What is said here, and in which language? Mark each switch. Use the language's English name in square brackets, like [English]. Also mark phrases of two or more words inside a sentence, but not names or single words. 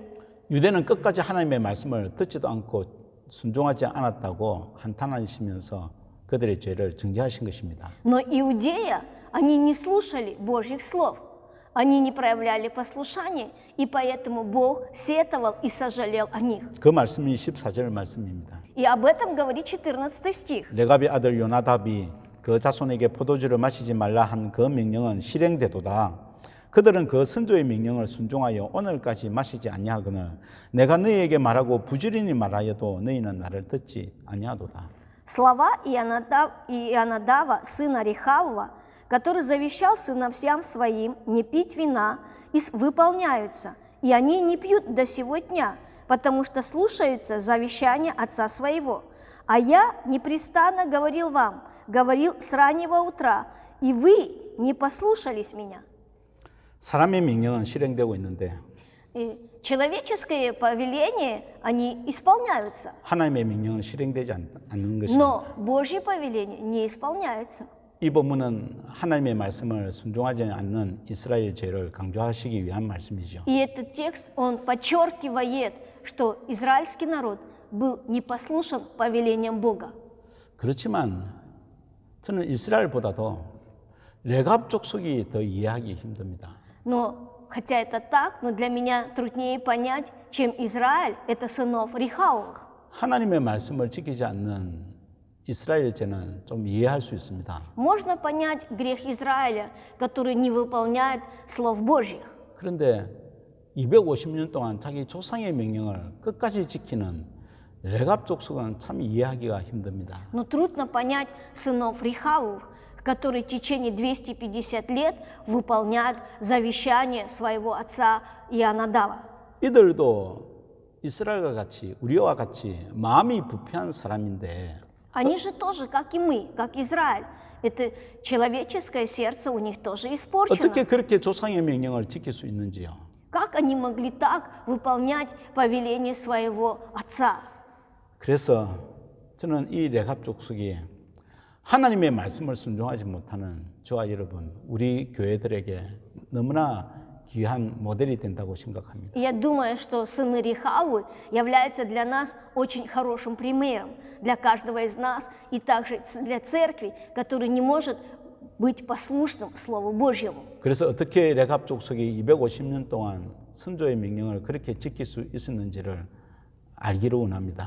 [Korean] 유대는 끝까지 하나님의 말씀을 듣지도 않고 순종하지 않았다고 한탄하시면서 그들의 죄를 정죄하신 것입니다. [Russian] Но Иудея, они не слушали Божьих слов. Они не проявляли послушания, и поэтому Бог сетовал и сожалел о них. [Korean] 그 말씀이 14절 말씀입니다. [Russian] И об этом говорит 14 стих. [Korean] 레갑의 아들 요나답이 그 자손에게 포도주를 마시지 말라 한 그 명령은 실행되도다. 그들은 그 선조의 명령을 순종하여 오늘까지 마시지 아니하거늘 내가 너희에게 말하고 부지런히 말하여도 너희는 나를 듣지 아니하도다. [Russian] Слова Ионадава, сына Рехавова, который завещал сыновьям своим не пить вина, выполняются, и они не пьют до сего дня, потому что слушаются завещания отца своего. А я непрестанно говорил вам, говорил с раннего утра, и вы не послушались меня. [Korean] 사람의 명령은 실행되고 있는데 [Russian] И человеческое повеление, они исполняются, [Korean] 하나님의 명령은 실행되지 않는 것입니다. [Russian] но Божье повеление не исполняется. [Korean] 이 본문은 하나님의 말씀을 순종하지 않는 이스라엘 죄를 강조하시기 위한 말씀이죠. [Russian] И этот текст, он подчеркивает, что израильский народ был не послушен повелениям Бога. [Korean] 그렇지만 저는 이스라엘보다도 레갑 족속이 더 이해하기 힘듭니다. [Russian] Но, хотя это так, но для меня труднее понять, чем Израиль, это сынов Рехавовых. [Korean] 하나님의 말씀을 지키지 않는 이스라엘 죄는 좀 이해할 수 있습니다. [Russian] Можно понять грех Израиля, который не выполняет слов Божьих. [Korean] 그런데 250년 동안 자기 조상의 명령을 끝까지 지키는 레갑 족속은 참 이해하기가 힘듭니다. [Russian] Но трудно понять сынов Рехавов, которые в течение 250 лет выполняют завещание своего отца Ионадава. [Korean] 이들도 이스라엘과 같이 우리와 같이 마음이 부패한 사람인데 [Russian] Они же тоже, как и мы, как Израиль. Это человеческое сердце у них тоже испорчено. [Korean] 어떻게 그렇게 조상의 명령을 지킬 수 있는지요? [Russian] Как они могли так выполнять повеление своего отца? [Korean] 그래서 저는 이 레갑 족속이 하나님의 말씀을 순종하지 못하는 저와 여러분, 우리 교회들에게 너무나 귀한 모델이 된다고 생각합니다. [Russian] И я думаю, что сыны Рехавы являются для нас очень хорошим примером, для каждого из нас и также для церкви, которая не может быть послушным Слову Божьему. [Korean] 그래서 어떻게 레갑 족속이 250년 동안 선조의 명령을 그렇게 지킬 수 있었는지를 알기를 원합니다.